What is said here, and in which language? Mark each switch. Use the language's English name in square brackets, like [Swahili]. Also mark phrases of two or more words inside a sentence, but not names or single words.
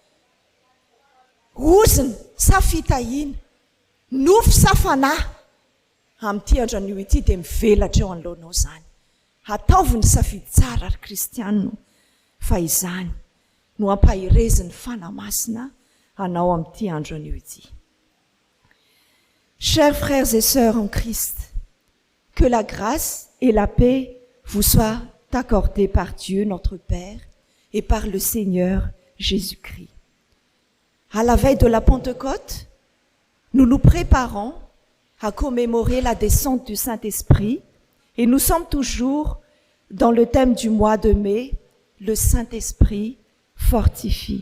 [Malagasy] Ozina sa fitahiana? Nofo sa fanahy? Amin'ity andron'io ity dia mivelatra eo anoloanao zany. Ataovy ny safidy tsara ary kristianina fa izany no ampahireziny fanamasina anao amin'ity andron'io ity. [French] Chers frères et sœurs en Christ, que la grâce et la paix vous soient accordées par Dieu notre Père et par le Seigneur Jésus-Christ. À la veille de la Pentecôte, nous nous préparons à commémorer la descente du Saint-Esprit et nous sommes toujours dans le thème du mois de mai, le Saint-Esprit fortifie.